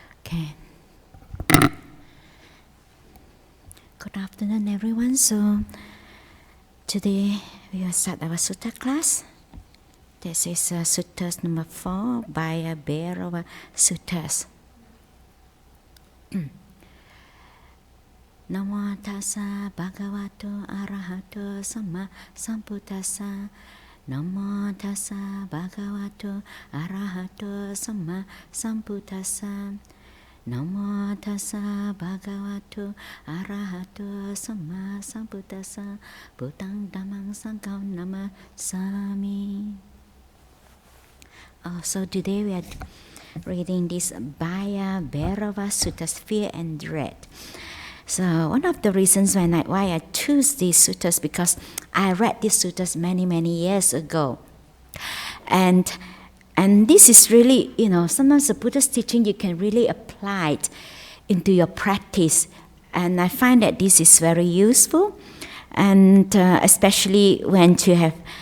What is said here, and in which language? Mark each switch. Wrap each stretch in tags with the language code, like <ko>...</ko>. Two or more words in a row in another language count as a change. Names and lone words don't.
<en>Okay. Good afternoon, everyone. So today we will start our sutta class. This is sutta number 4, Bhayabherava Sutta.</en> <pi>Namo tassa bhagavato arahato samma sambuddhassa. Namo tassa bhagavato arahato samma sambuddhassa. Namo tassa bhagavato arahato samma sambuddhassa. Buddhang dhammang sangham namasami.</pi> <en>So today we are reading this Bhayabherava Sutta, Fear and Dread. So one of the reasons why I choose these suttas, because I read these suttas many years ago, and this is really, sometimes the Buddha's teaching you can really apply it into your practice, and I find that this is very useful, and especially when you have,</en>